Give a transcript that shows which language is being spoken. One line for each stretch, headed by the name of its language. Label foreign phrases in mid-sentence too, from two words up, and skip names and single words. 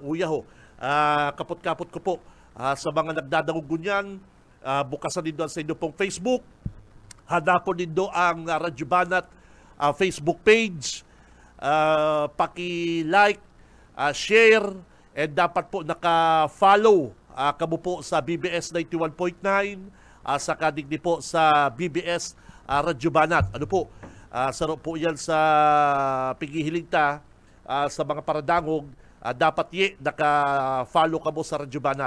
Bikol: Uya ho, kapot-kapot ko po sa mga nagdadangog gunyan. Bukasan din doon sa inyo pong Facebook. Hanapon din doon ang Radyo Banat Facebook page. Paki-like,
English: share, and
Bikol: dapat po naka-follow kamo po sa BBS 91.9, saka digdi po sa BBS Radyo Banat. Ano po? Saro po yan sa pigihiligta sa mga paradangog. Dapat naka-follow ka mo sa Radyo Banat.